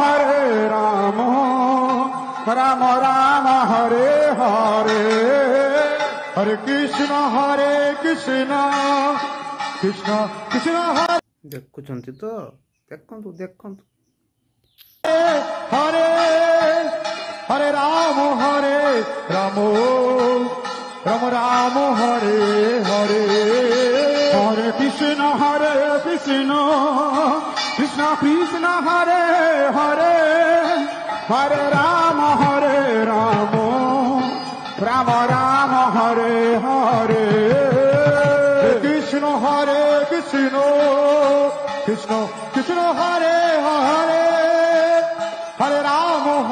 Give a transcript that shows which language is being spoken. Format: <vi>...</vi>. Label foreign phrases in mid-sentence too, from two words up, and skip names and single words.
<sa>राम राम हरे हरे हरे कृष्ण कृष्ण कृष्ण हरे</sa> <or>ଦେଖୁଛନ୍ତି ତ ଦେଖନ୍ତୁ ଦେଖନ୍ତୁ।</or> <sa>हरे हरे राम राम राम हरे हरे हरे कृष्ण कृष्ण कृष्ण हरे हरे हरे राम राम हरे हरे कृष्ण कृष्ण कृष्ण हरे हरे हरे राम</sa>